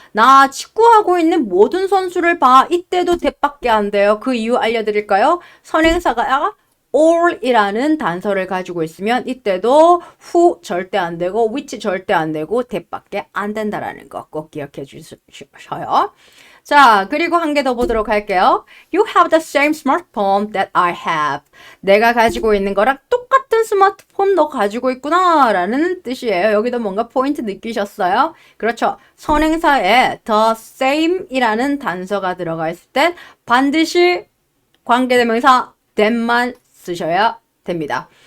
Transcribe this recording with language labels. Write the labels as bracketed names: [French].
[Korean] 나 축구하고 있는 모든 선수를 봐. 이때도 that밖에 안 돼요. 그 이유 알려드릴까요? 선행사가 all이라는 단서를 가지고 있으면 이때도 who 절대 안 되고 which 절대 안 되고 that밖에 안 된다라는 거 꼭 기억해 주셔요. 자, 그리고 한 개 더 보도록 할게요. [English] You have the same smartphone that I have. [Korean] 내가 가지고 있는 거랑 똑같은 스마트폰 너 가지고 있구나 라는 뜻이에요. 여기도 뭔가 포인트 느끼셨어요? 그렇죠. 선행사에 the same 이라는 단서가 들어가 있을 땐 반드시 관계대명사 that만 쓰셔야 됩니다.